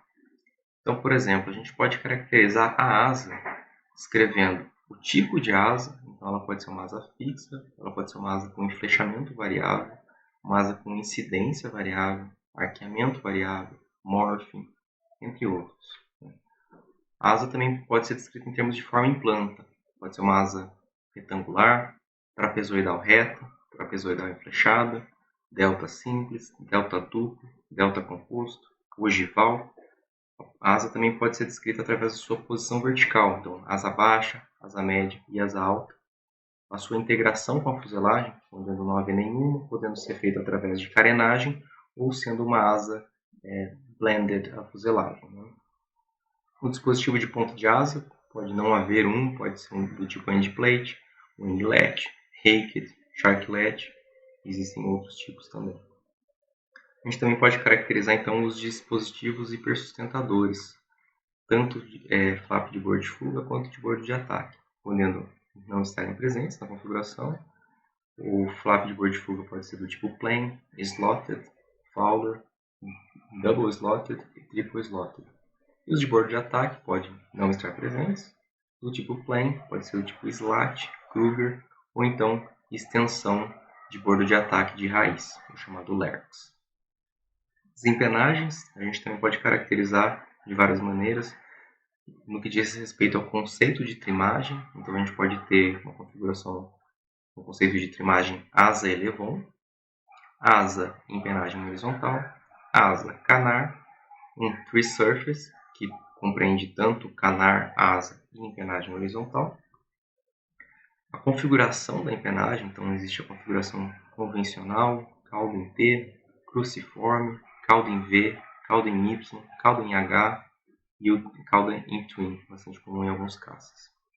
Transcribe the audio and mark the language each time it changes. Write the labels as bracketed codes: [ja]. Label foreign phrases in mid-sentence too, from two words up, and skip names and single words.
[pt] Então, por exemplo, a gente pode caracterizar a asa escrevendo o tipo de asa. Então, ela pode ser uma asa fixa, ela pode ser uma asa com enflechamento variável, uma asa com incidência variável, arqueamento variável, morphing, entre outros. A asa também pode ser descrita em termos de forma em planta. Pode ser uma asa retangular, trapezoidal reta, trapezoidal enflechada, delta simples, delta duplo, delta composto, ogival. A asa também pode ser descrita através da sua posição vertical, então asa baixa, asa média e asa alta. A sua integração com a fuselagem, podendo não haver nenhuma, podendo ser feita através de carenagem ou sendo uma asa blended a fuselagem. O dispositivo de ponta de asa pode não haver pode ser do tipo [en] endplate, winglet, raked, sharklet, [pt] existem outros tipos também. A gente também pode caracterizar então os dispositivos hipersustentadores, tanto flap de bordo de fuga quanto de bordo de ataque, podendo não estarem presentes na configuração. O flap de bordo de fuga pode ser do tipo [en] plane, slotted, fowler, double slotted [pt] e [en] triple slotted. [pt] E os de bordo de ataque podem não estar presentes, do tipo plane, pode ser do tipo slat, Kruger, ou então extensão de bordo de ataque de raiz, o chamado LERX. Desempenagens, a gente também pode caracterizar de várias maneiras, no que diz respeito ao conceito de trimagem. Então a gente pode ter uma configuração com o conceito de trimagem asa elevon, asa empenagem horizontal, asa canar, um [en] free surface, [pt] que compreende tanto canar, asa e empenagem horizontal. A configuração da empenagem, então existe a configuração convencional, cauda em T, cruciforme, cauda em V, cauda em Y, cauda em H e o cauda em twin, bastante comum em alguns casos.